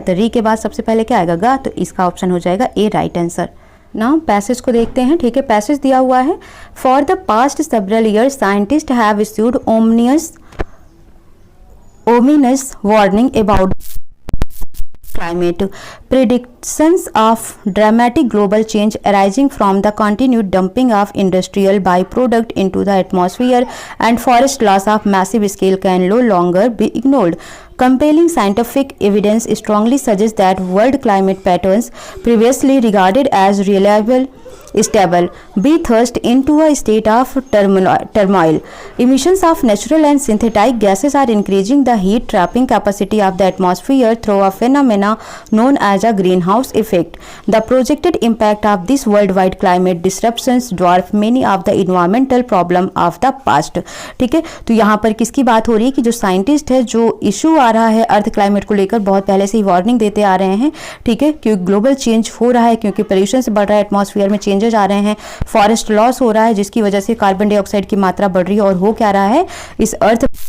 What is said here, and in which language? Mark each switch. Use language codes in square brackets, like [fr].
[hi] तो री के बाद सबसे पहले क्या आएगा? गा। तो इसका ऑप्शन हो जाएगा ए राइट आंसर। नाउ पैसेज को देखते हैं। ठीक है, पैसेज दिया हुआ है, [en] For the past several years scientist have issued ominous warning about climate. Predictions of dramatic global change arising from the continued dumping of industrial byproduct into the atmosphere and forest loss of massive scale can no longer be ignored. Compelling scientific evidence strongly suggests that world climate patterns previously regarded as reliable stable be thrust into a state of turmoil. Emissions of natural and synthetic gases are increasing the heat trapping capacity of the atmosphere through a phenomena known as a greenhouse effect. The projected impact of these worldwide climate disruptions dwarf many of the environmental problem of the past. [hi] ठीक है, तो यहाँ पर किसकी बात हो रही है कि जो साइंटिस्ट है, जो इशू आ रहा है अर्थ क्लाइमेट को लेकर, बहुत पहले से ही वार्निंग देते आ रहे हैं। ठीक है, क्योंकि ग्लोबल चेंज हो रहा है, क्योंकि पोल्यूशन से बढ़ रहा है, एटमॉस्फेयर में चेंजेस आ रहे हैं, फॉरेस्ट लॉस हो रहा है, जिसकी वजह से कार्बन डाइऑक्साइड की मात्रा बढ़ रही है, और हो क्या रहा है इस अर्थ।